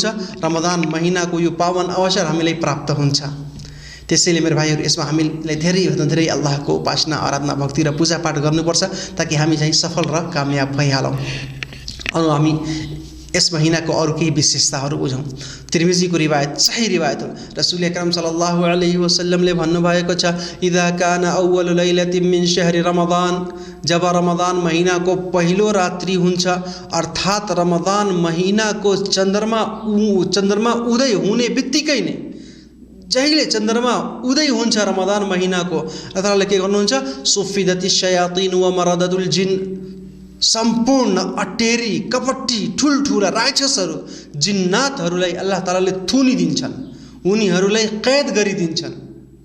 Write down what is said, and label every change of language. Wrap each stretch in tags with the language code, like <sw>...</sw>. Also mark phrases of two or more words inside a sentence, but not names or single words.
<ne>रमजान महिनाको यो पावन अवसर हामीलाई प्राप्त हुन्छ। त्यसैले मेरो भाइहरू यसमा हामीलाई धेरैभन्दा धेरै अल्लाहको उपासना, आराधना, भक्ति र पूजापाठ गर्नुपर्छ ताकि हामी चाहिँ सफल र कामयाब भइहालौँ। अनि हामी यस महिनाको अरू केही विशेषताहरू बुझौँ। तिर्मिजीको रिवायत, सही रिवायत हो,</ne> <ar>رسول أكرم صلى الله عليه وسلم</ar> <ne>भन्नुभएको छ</ne> <ar>إذا كان أول ليلة من شهر رمضان,</ar> <ne>जब रमजान महिनाको पहिलो रात्रि हुन्छ अर्थात् रमजान महिनाको चन्द्रमा उदय हुने बित्तिकै नै, जहिले चन्द्रमा उदय हुन्छ रमजान महिनाको, अल्लाह तालाले के गर्नुहुन्छ</ne> <ar>صفدت الشياطين ومردة الجن,</ar> <ne>सम्पूर्ण अटेरी कपटी ठुल्ठुला राक्षसहरू, जिन्नातहरूलाई अल्लाह तालाले थुनिदिन्छन्, उनीहरूलाई कैद गरिदिन्छन्।</ne>